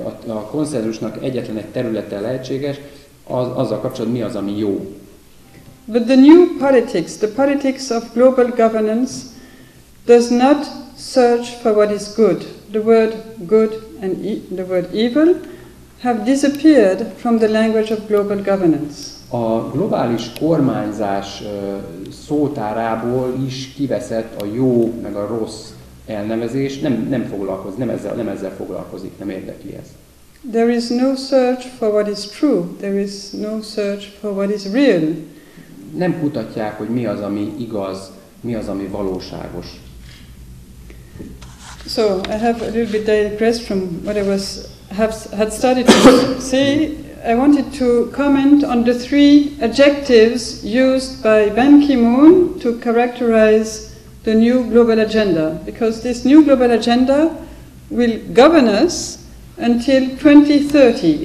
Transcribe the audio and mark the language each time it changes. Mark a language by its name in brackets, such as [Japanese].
[Hungarian] a konszenzusnak egyetlen egy területe lehetséges, azzal kapcsolatban mi az, ami jó. [English] But the new politics, the politics of global governance, does not search for what is good. The word good and the word evil have disappeared from the language of global governance. [Hungarian] A globális kormányzás szótárából is kiveszett a jó meg a rossz elnevezés, nem foglalkozik, nem ezzel foglalkozik, nem érdekli ez. [English] There is no search for what is true, there is no search for what is real. [Hungarian] Nem kutatják, hogy mi az, ami igaz, mi az, ami valóságos. [English] So I have a little bit digressed from what I had started to say. I wanted to comment on the 3 adjectives used by Ban Ki-moon to characterize the new global agenda, because this new global agenda will govern us until 2030.